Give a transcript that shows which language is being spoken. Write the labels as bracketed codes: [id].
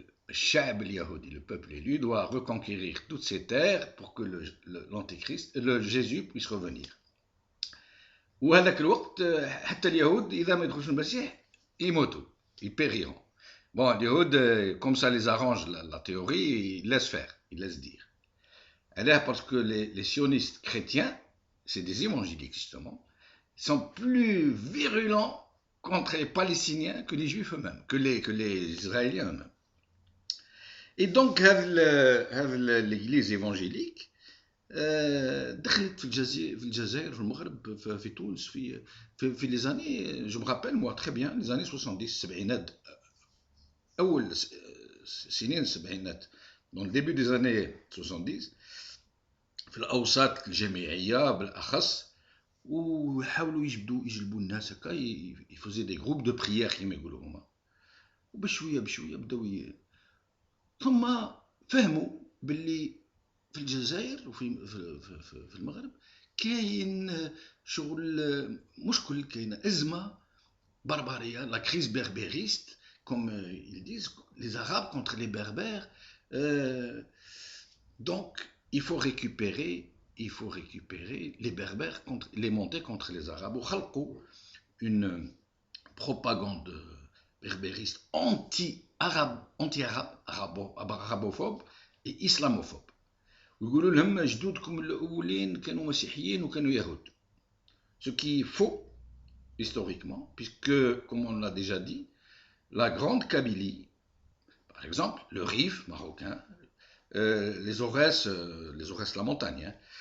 [ar] الشعب اليهودي, [fr] le peuple élu, doit reconquérir toutes ces terres pour que l'antéchrist, le Jésus puisse revenir. [ar] وهذاك الوقت حتى اليهود إذا ما يدخلوش المسيح يموتوا, [fr] ils périront. Bon, les Yahoud, comme ça les arrange la théorie, ils laissent faire, ils laissent dire. Alors, parce que les sionistes chrétiens, c'est des évangéliques justement, sont plus virulents contre les Palestiniens que les Juifs eux-mêmes, que les Israéliens eux-mêmes. Et donc, l'église évangélique [ar] دخلت في الجزائر, في المغرب, في تونس, في [fr] les années, je me rappelle moi très bien, les années 70, [ar] السبعينات, أول سنين السبعينات, [fr] dans le début des années 70, [ar] في الأوساط الجامعية بالأخص, وحاولوا يجلبوا الناس هكا, يفوزوا دي جروب دو بريير كيما يقولوا هما, وبشويه بشويه بداو ثم فهموا باللي في الجزائر وفي في المغرب كاين شغل مشكل, كاين أزمة بربرية, [fr] la crise berbériste, comme ils disent, les Arabes contre les Berbères. Donc, il faut récupérer les Berbères, les monter contre les Arabes. [ar] وخلقوا [fr] une propagande berbériste anti-arabe, arabophobe et islamophobe. [ar] ويقولوا لهم جدودكم الأولين كانوا مسيحيين وكانوا يهود. [fr] Ce qui est faux historiquement, puisque, comme on l'a déjà dit, la grande Kabylie, par exemple, le Rif marocain, les Aurès la montagne,